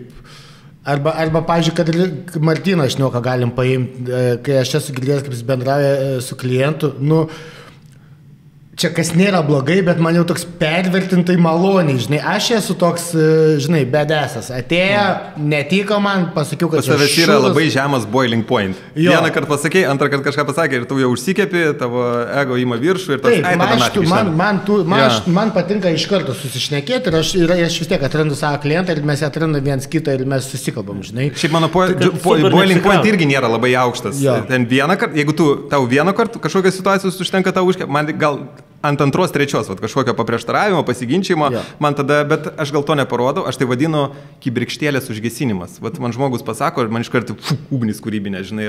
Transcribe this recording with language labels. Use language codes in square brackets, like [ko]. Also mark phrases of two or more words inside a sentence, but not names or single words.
[lt] Arba pavyzdžiui, kad ir Martyną Šnioką galim paimti, kai aš esu girdėjęs, kaip jis bendrauja su klientu, čia kas nėra blogai, bet man jau toks pervertintai maloniai, žinai, aš esu toks, žinai, bedesas. Atėjo, netiko man, pasakiau, kad čia šūdas. Pas tavęs yra labai žemas [en] boiling point. [lt] Jo. Vieną kartą pasakei, antrą kartą kažką pasakė ir tu jau užsikepi, tavo ego ima viršų ir toks, man patinka iš karto susišnekėti ir aš vis tiek atrandu savo klientą ir mes atrandam viens kitą ir mes susikalbam, žinai. Šiaip mano [en] boiling point [lt] irgi nėra labai aukštas. Jo. Ten vieną kartą, jeigu tau vieną kartą kažkokios situacijos užtenka tau užkėpti, man gal ant antros, trečios, kažkokio paprieštaravimo, pasiginčymo, man tada, bet aš gal to neparodau, aš tai vadinu kibirkštėlės užgesinimas. Man žmogus pasako ir man iš karto ugnis kūrybinė, žinai.